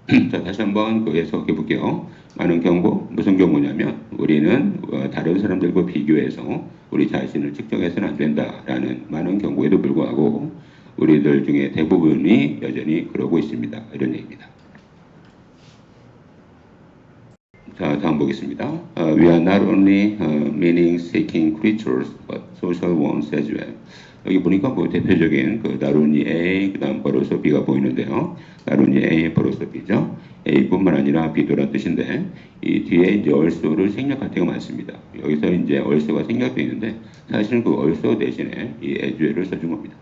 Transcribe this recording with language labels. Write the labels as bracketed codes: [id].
[ko] 자, 다시 한번 해석해 볼게요. 많은 경고, 무슨 경고냐면 우리는 다른 사람들과 비교해서 우리 자신을 측정해서는 안 된다라는 많은 경고에도 불구하고 우리들 중에 대부분이 여전히 그러고 있습니다. 이런 얘기입니다. 자, 다음 보겠습니다. [en] We are not only meaning-seeking creatures, but social ones as well. [ko] 여기 보니까 뭐 대표적인 그 나루니 A, 그 다음 버로서 B가 보이는데요. 나루니 A, 버로서 B죠. A뿐만 아니라 B도란 뜻인데, 이 뒤에 이제 얼소를 생략할 때가 많습니다. 여기서 이제 얼소가 생략되어 있는데, 사실은 그 얼소 대신에 이 as를 써준 겁니다.